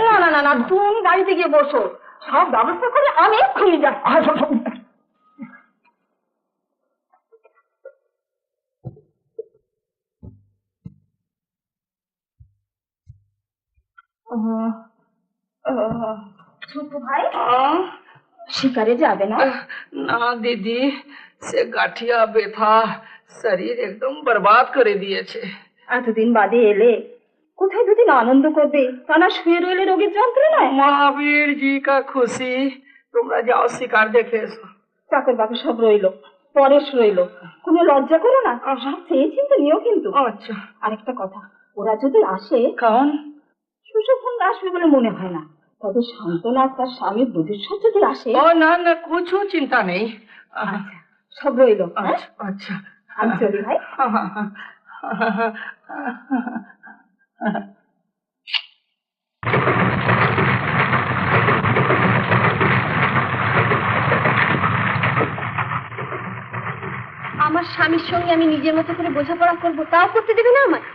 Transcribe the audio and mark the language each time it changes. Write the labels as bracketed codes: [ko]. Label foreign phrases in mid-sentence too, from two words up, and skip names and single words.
[bn] না না না না, তুমি গাড়িতে গিয়ে বসো, সব ব্যবস্থা করে আমি এক্ষুনি যাচ্ছি। ছোট ভাই, শিকারে যাবে না? না দিদি, সে গাঁঠিয়া ব্যথা শরীর একদম বরবাদ করে দিয়েছে। এতদিন বাদে এলে, কোথায় দুদিন আনন্দ করবে, তা না শুয়ে রইলে রোগের যন্ত্রণায়। [hi] महावीर जी का खुशी, [bn] তোমরা যাও শিকার দেখে এসো। চাকর বাকর সব রইলো, পরেশ রইলো, কোনো লজ্জা করো না। সব চেয়েছেন তো নিও কিন্তু। [hi] अच्छा, [bn] আরেকটা কথা, ওরা যদি আসে, [hi] कौन? [bn] সুশোভন আসবে বলে মনে হয় না, তবে শান্তনা তার স্বামী বুদ্ধিশ্বর যদি আসে। [hi] ओ ना ना, कुछ चिंता नहीं। [bn] আচ্ছা, সব রইলো। হ্যাঁ? [hi] अच्छा, [bn] আমি চলি ভাই। আমার স্বামীর সঙ্গে আমি নিজের মতো করে বোঝাপড়া করবো, তাও করতে দেবে না আমার?